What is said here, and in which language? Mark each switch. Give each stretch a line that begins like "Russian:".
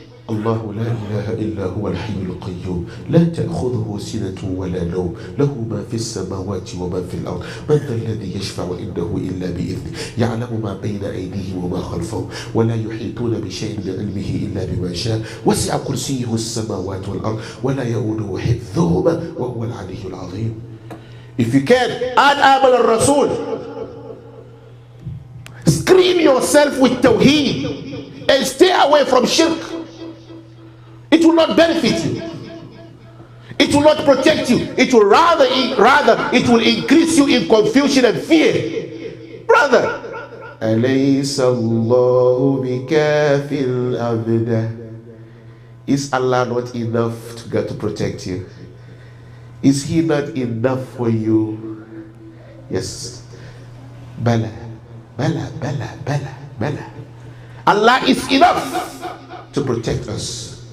Arabic: الله لا إله إلا هو الحي القيوم لا تأخذه سنة ولا نوم له ما في السماوات وما في الأرض من ذا الذي يشفع عنده إلا بإذنه يعلم ما بين أيديهم وما خلفهم ولا يحيطون بشيء من علمه إلا بما شاء وسع كرسيه السماوات والأرض ولا يؤوده حفظهما وهو العلي العظيم.
English: If you can, add Amal al-Rasul. Screen yourself with Tawheed and stay away from shirk. It will not benefit you. It will not protect you. It will rather it will increase you in confusion and fear. Brother,
Arabic: أَلَيْسَ اللَّهُ بِكَافٍ عَبْدَهُ.
English: Is Allah not enough to protect you? Is He not enough for you? Yes.
Arabic: Bala, bala, bala, bala, bala.
English: Allah is enough to protect us.